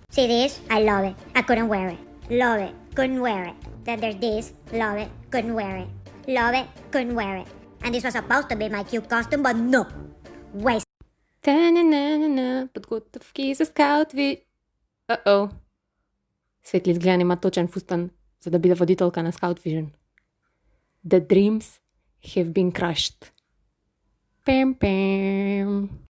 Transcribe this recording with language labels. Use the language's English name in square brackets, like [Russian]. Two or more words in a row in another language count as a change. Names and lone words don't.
[English] See this? I love it. I couldn't wear it. Love it. Couldn't wear it. Then there's this. Love it. Couldn't wear it. Love it. Couldn't wear it. And this was supposed to be my cute costume, but no. Waste. [Macedonian] Та-на-на-на-на, подготовки за скаут ви... Uh-oh. Светли изгледа нема точен фустан, за да биде водителка на Scout Vision. [English] The dreams have been crushed. Pam, pam.